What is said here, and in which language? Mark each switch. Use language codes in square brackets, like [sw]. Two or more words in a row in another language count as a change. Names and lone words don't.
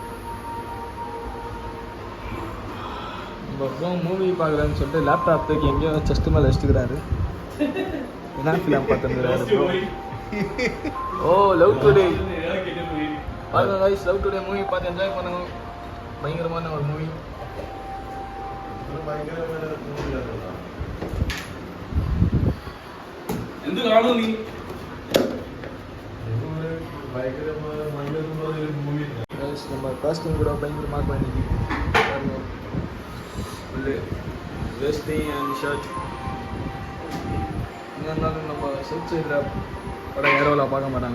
[ta] நம்ம மூவி பார்க்குறேன்னு சொல்லிட்டு லேப்டாப் தூக்கி எங்கேயோ செஸ்ட் மேலே வச்சுக்கிறாரு. என்ன ஃபிலிம் பார்த்துருக்குறாரு? ஓ லவ் டுடே. பாருங்க கைஸ், லவ் டுடே மூவி பார்த்து என்ஜாய் பண்ணுங்க. பயங்கரமான ஒரு மூவி. [ml] എന്ത് കാണും നീ? [ta] நம்ம காஸ்டியூம் கூட பயங்கரமாக பண்ணிக்கு. ஃபுல்லு வேஸ்டி அண்ட் ஷர்ட். என்ன இருந்தாலும் நம்ம சவுத் சைடில் படம் ஏரோவில் பார்க்க மாட்டாங்க.